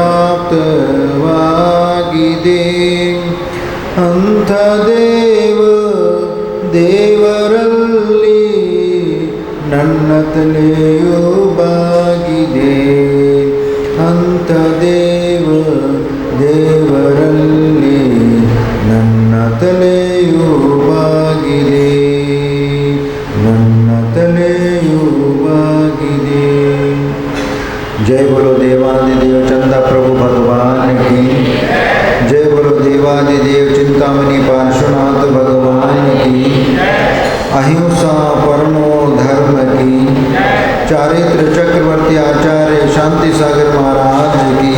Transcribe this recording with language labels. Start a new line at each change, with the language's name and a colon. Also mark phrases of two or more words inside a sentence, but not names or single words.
Kannada: ವ್ಯಾಪ್ತವಾಗಿದೆ ಅಂಥ ದೇವರಲ್ಲಿ ನನ್ನ ತಲೆಯು ಬಾಗಿದೆ ಅಂಥ ದೇವರಲ್ಲಿ ನನ್ನ ತಲೆಯು ಬಾಗಿದೆ ನನ್ನ ತಲೆಯು ಬಾಗಿದೆ।
Hindi: जय बोलो देवादिदेव चंदा प्रभु भगवान की जय। बोलो देवादिदेव चिंतामणि पार्श्वनाथ भगवान की। अहिंसा परमो धर्म की। चारित्र चक्रवर्ती आचार्य शांति सागर महाराज की।